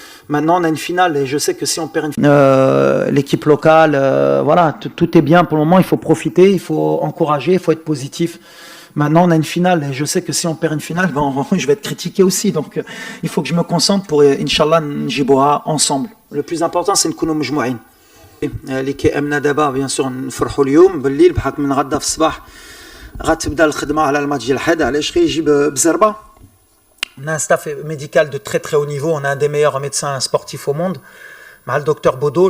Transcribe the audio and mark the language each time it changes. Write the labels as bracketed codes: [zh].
[fr] Maintenant, on a une finale et je sais que si on perd l'équipe locale, voilà, tout est bien pour le moment. Il faut profiter, il faut encourager, il faut être positif. Maintenant, on a une finale et je sais que si on perd une finale, je vais être critiqué aussi. Donc, il faut que je me concentre pour, Inch'Allah, [ar] نجيبوها [fr] ensemble. Le plus important, c'est [ar] نكونوا مجموعين. اللي كيأمنا دابا [fr] bien sûr [ar] نفرحوا اليوم بالليل بحكم من غدا في الصباح غتبدا الخدمة على الماتش ديال الحد. علاش غيجيب بزربة. [fr] On a un staff médical de très très haut niveau, on a un des meilleurs médecins sportifs au monde, le docteur Bodo.